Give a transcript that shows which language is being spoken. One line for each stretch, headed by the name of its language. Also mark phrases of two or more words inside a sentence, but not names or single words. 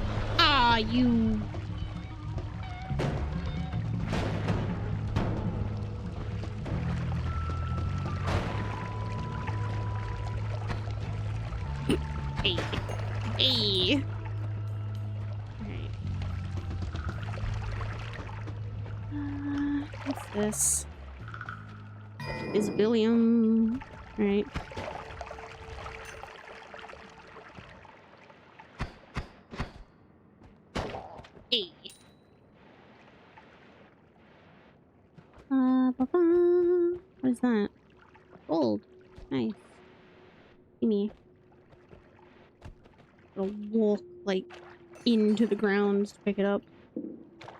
English: Ah, you. Hey. Hey. What's this? Visibilium. Right. Hey. Ba-ba. What is that? Gold. Nice. Gimme. Gotta walk, like, into the ground to pick it up.